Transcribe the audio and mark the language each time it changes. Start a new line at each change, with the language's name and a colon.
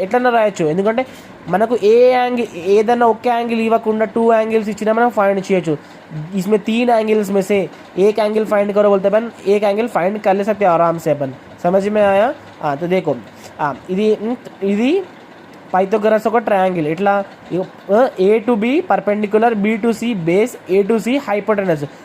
Telugu: ఎట్లన్నా రాయొచ్చు, ఎందుకంటే మనకు ఏదన్నా ఒక్క యాంగిల్ ఇవ్వకుండా టూ యాంగిల్స్ ఇచ్చినా మనం ఫైండ్ చేయొచ్చు.
Hindi: इसमें 3 एंगल्स में से एक एंगल फाइंड करो बोलते अपन, एक एंगल फाइंड कर ले सकते हैं आराम से अपन. समझ में आया? तो देखो
Telugu: ఇది పైథాగరస్ ఒక ట్రయాంగిల్. ఇట్లా A to B perpendicular, B to C base, A to C hypotenuse.